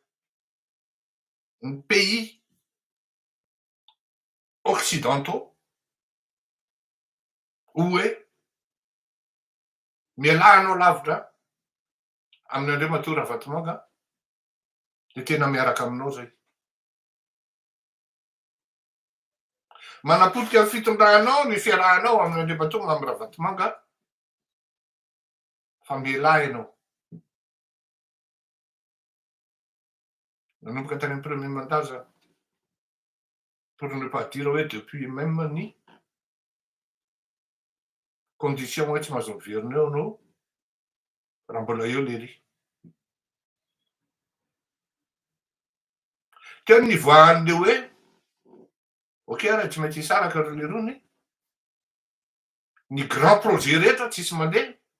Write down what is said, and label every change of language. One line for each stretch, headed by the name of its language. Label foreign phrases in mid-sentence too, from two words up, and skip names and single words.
Malagasy: ny
French: pays occidentaux
Malagasy: hoe mialahanao lavitra amin'ny Andriamatoa Ravatomanga de tena miaraka aminao zay manapotika ny fitondranao ny fiarahanao amin'ny Andriamatoa Mamiraavatomanga fa mialahy ianao nanomboka tany amy
French: premier mandat
Malagasy: zany
French: pour ne pas dire
Malagasy: hoe
French: depuis même
Malagasy: ny condition hoe tsy mahazo miverina eo anao raha mbola eo le ry teo nivoahan'le hoe ok raha tsy maintsy hisaraka le rony ny
French: grand projet
Malagasy: rehetra tsisy mandeha